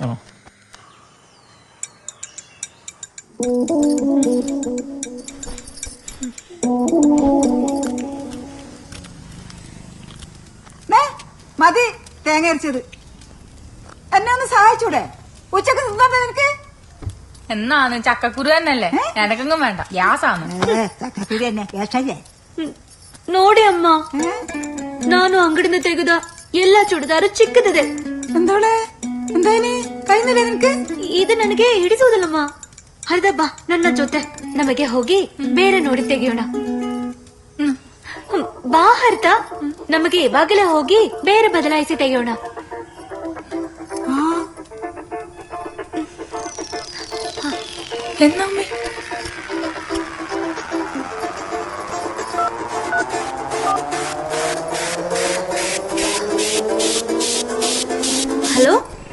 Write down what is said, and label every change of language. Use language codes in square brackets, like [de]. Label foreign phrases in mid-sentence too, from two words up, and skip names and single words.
[ml] മതി തേങ്ങ അരച്ചത്. എന്നെ ഒന്ന് സഹായിച്ചൂടെ? ഉച്ചക്ക് തിന്നോട്ടെ നിനക്ക്? എന്നാന്ന് ചക്കക്കുരു തന്നെയല്ലേ? എനക്കെങ്ങും വേണ്ട, ഗ്യാസാണ്. ചക്കക്കുരു തന്നെ ഗ്യാസല്ലേ? [kn] ನೋಡಿ ಅಮ್ಮ, ನಾನು ಅಂಗಡಿಯಿಂದ ತೆಗೆದ ಎಲ್ಲಾ ಚೂಡಿದಾರು ಚಿಕ್ಕದಿದೆ. [ml] എന്തോളെ, എന്തായാലും കഴിഞ്ഞില്ലേ നിനക്ക്? [kn] ಇದು ನನಗೆ ಹಿಡಿಸುವುದಿಲ್ಲಮ್ಮ. ಹರಿದ ಬಾ ನನ್ನ ಜೊತೆ, ನಮಗೆ ಹೋಗಿ ಬೇರೆ ನೋಡಿ ತೆಗೆಯೋಣ. ಬಾ ಹರಿತ, ನಮಗೆ ಇವಾಗಲೇ ಹೋಗಿ ಬೇರೆ ಬದಲಾಯಿಸಿ ತೆಗೆಯೋಣ. [ml] എന്നമ്മേ [kn] ಹಲೋ,